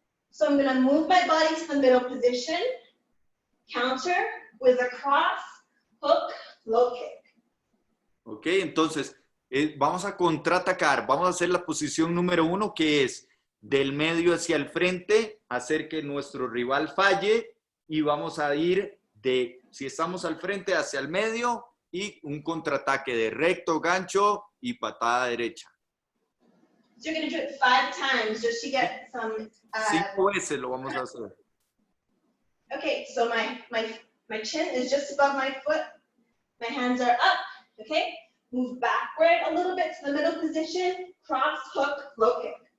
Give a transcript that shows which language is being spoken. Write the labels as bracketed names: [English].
[English] So I'm going to move my body to the middle position, counter with a cross, hook, low kick. [Spanish] Ok, entonces vamos a contraatacar. Vamos a hacer la posición número 1, que es del medio hacia el frente, hacer que nuestro rival falle, y vamos a ir si estamos al frente, hacia el medio, y un contraataque de recto, gancho y patada derecha. [English] So you're going to do it 5 times just to get some... [Spanish] 5 veces lo vamos a hacer. [English] Okay, so my chin is just above my foot. My hands are up, okay? Move backward a little bit to the middle position, cross, hook, low kick.